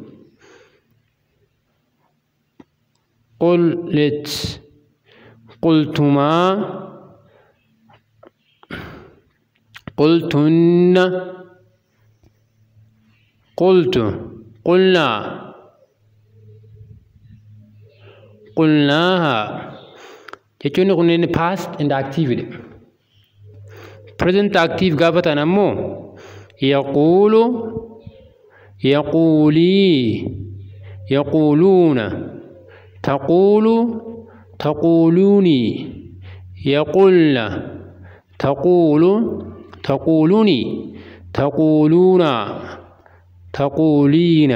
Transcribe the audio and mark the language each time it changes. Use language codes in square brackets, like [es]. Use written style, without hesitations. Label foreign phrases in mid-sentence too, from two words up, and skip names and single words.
[ar] قلت قلتما قلتن قلت قلنا قلناها [om] jechuun kunneen [en] past and active present active [om] gaafatan ammoo [ar] يقول يقولي يقولون تقول تقولوني يقولن تقول تقولني تقولون تقولين